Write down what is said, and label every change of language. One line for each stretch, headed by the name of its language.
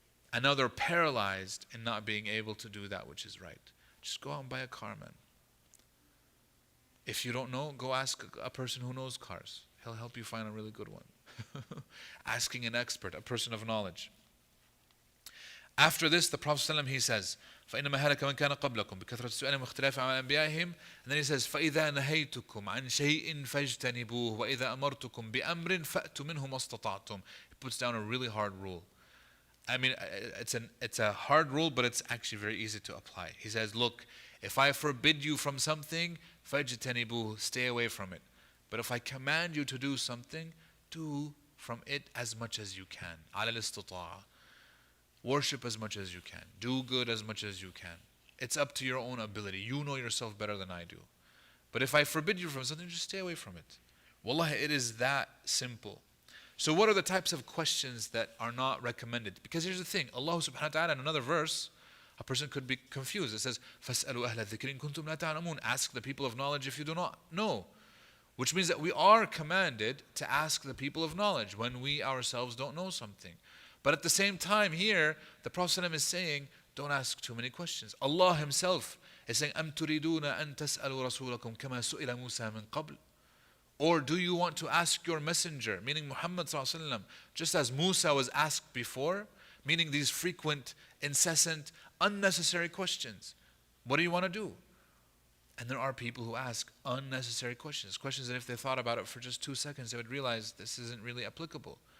English: And now they're paralyzed in not being able to do that which is right. Just go out and buy a car, man. If you don't know, go ask a person who knows cars. He'll help you find a really good one. Asking an expert, a person of knowledge. After this, the Prophet ﷺ, he says,
Arabic: فَإِنَّمَا هَلَكَ مَنْ كَانَ قَبْلَكُمْ بِكَثْرَةِ السُّؤَالِ وَاخْتِلَافِ عَلَى أَنْبِيَائِهِمْ.
English: And then he says,
Arabic: فَإِذَا نَهَيْتُكُمْ عَنْ شَيْءٍ فَاجْتَنِبُوهُ وَإِذَا أَمَرْتُكُمْ بِأَمْرٍ فَأْتُوا مِنْهُ مَا اسْتَطَعْتُمْ.
English: He puts down a really hard rule. It's a hard rule, but it's actually very easy to apply. He says, look, if I forbid you from something,
Arabic: فَاجْتَنِبُوهُ,
English: stay away from it. But if I command you to do something, do from it as much as you can.
Arabic: عَلَى الْإِسْتِطَاعَةِ.
English: Worship as much as you can. Do good as much as you can. It's up to your own ability. You know yourself better than I do. But if I forbid you from something, just stay away from it. Wallahi, it is that simple. So what are the types of questions that are not recommended? Because here's the thing. Allah subhanahu wa ta'ala in another verse, a person could be confused. It says,
Arabic: فَاسْأَلُوا أَهْلَ الذِّكْرِ إِن كُنْتُمْ لَا تَعْلَمُونَ.
English: Ask the people of knowledge if you do not know. Which means that we are commanded to ask the people of knowledge when we ourselves don't know something. But at the same time here, the Prophet ﷺ is saying, don't ask too many questions. Allah Himself is saying,
Arabic: أَمْ تُرِيدُونَ أَن تَسْأَلُوا رَسُولَكُمْ كَمَا سُئِلَ مُوسَى مِن قَبْلِ.
English: Or do you want to ask your messenger, meaning Muhammad ﷺ, just as Musa was asked before, meaning these frequent, incessant, unnecessary questions. What do you want to do? And there are people who ask unnecessary questions. Questions that if they thought about it for just 2 seconds, they would realize this isn't really applicable.